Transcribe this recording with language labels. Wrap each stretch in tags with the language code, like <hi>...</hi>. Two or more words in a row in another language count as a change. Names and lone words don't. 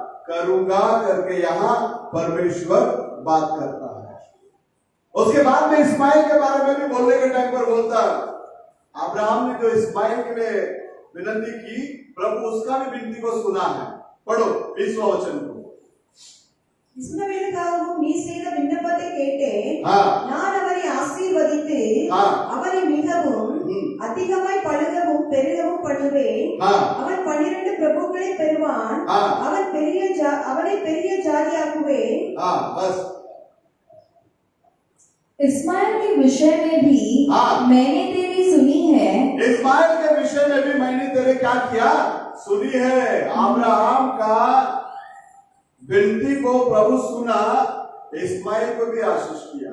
<hi>करूंगा करके यहां परमेश्वर बात करता है। उसके बाद में इस्माइल के बारे में भी बोलने के टाइम पर बोलता, अब्राहम ने जो इस्माइल के लिए विनती की, प्रभु उसका भी विनती को सुना है। पढ़ो 20वां वचन को।</hi> <ta>இஸ்மவேலுக்காகவும் நீ செய்த விண்ணப்பத்தை கேட்டேன்.</ta> <hi>हाँ,</hi> <ta>நான் அவரை ஆசீர்வதித்து</ta> <hi>हाँ,</hi> <ta>அவரை மிகவும் அதிகமாய் பழுகவும் பெருகவும் பண்ணுவேன்.</ta> <hi>हाँ,</hi> <ta>அவன் 12 பிரபுக்களை பெறுவான்.</ta> <hi>हाँ,</hi> <ta>அவனை பெரிய ஜாதியாக்குவேன்.</ta> <hi>हाँ, बस। इस्माइल के विषय में भी हाँ। मैंने तेरी सुनी है। इस्माइल के विषय में भी मैंने तेरे क्या किया, सुनी है। अब्राहम का विनती को प्रभु सुना, इस्माइल को भी आशीष किया।</hi>